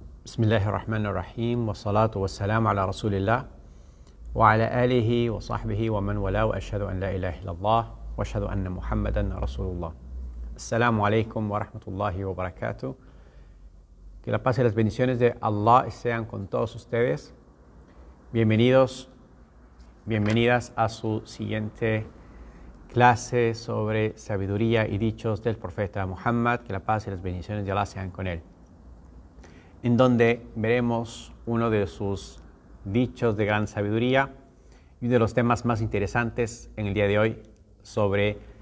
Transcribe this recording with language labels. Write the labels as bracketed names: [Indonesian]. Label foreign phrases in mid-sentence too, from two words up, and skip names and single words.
[Arabic] بسم الله الرحمن الرحيم والصلاة والسلام على رسول الله وعلى آله وصحبه ومن والى وأشهد أن لا إله إلا الله وأشهد أن محمدا رسول الله. السلام عليكم ورحمة الله وبركاته. [Spanish] Que la paz y las bendiciones de Allah sean con todos ustedes. Bienvenidos, bienvenidas a su siguiente clase sobre sabiduría y dichos del profeta Muhammad. Que la paz y las bendiciones de Allah sean con él, en donde veremos uno de sus dichos de gran sabiduría y uno de los temas más interesantes en el día de hoy sobre